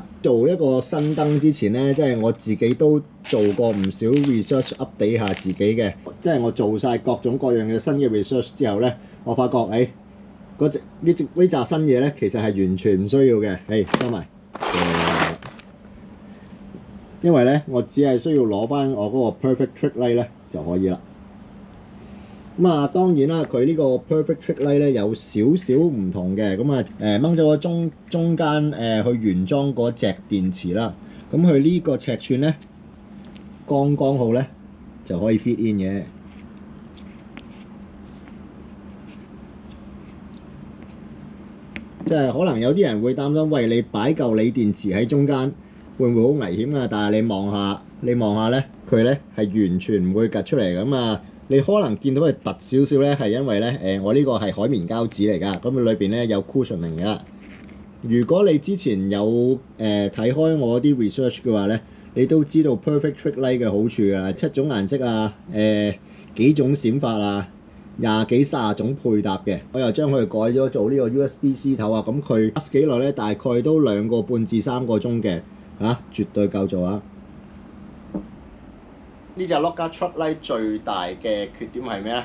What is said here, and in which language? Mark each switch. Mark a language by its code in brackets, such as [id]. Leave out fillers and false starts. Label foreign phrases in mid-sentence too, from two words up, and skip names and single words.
[yue] 做一個新燈之前咧，即係我自己都做過唔少 [en] research update [yue] 下自己嘅。即係我做晒各種各樣嘅新嘅 research 之後咧，我發覺呢扎新嘢咧，其實係完全唔需要嘅。收埋。因為咧，我只係需要攞翻我嗰個 [en] perfect trick light [yue] 咧就可以啦。當然啦，佢呢個 [en] perfect trick light [yue] 咧有少少唔同嘅。掹咗個中間去原裝嗰隻電池啦。佢呢個尺寸咧剛剛好咧就可以 [en] fit in [yue] 嘅。即係可能有啲人會擔心，喂，你擺嚿鋰電池喺中間，會唔會好危險啊？但係你望下咧，佢咧係完全唔會趌出嚟咁。你可能見到佢凸少少咧，係因為咧我呢個係海綿膠紙嚟㗎，咁裏邊咧有 cushioning 㗎。如果你之前有睇開我啲 research 嘅話咧，你都知道 [en] perfect trick light [yue] 嘅好處㗎啦，7種顏色幾種閃法20幾30種配搭嘅。我又將佢改咗做呢個 USB-C 頭咁佢 last 幾耐咧？大概都2個半至3個鐘嘅。絕對夠做啊！呢隻 Locker Truck Light 最大嘅缺點係咩咧？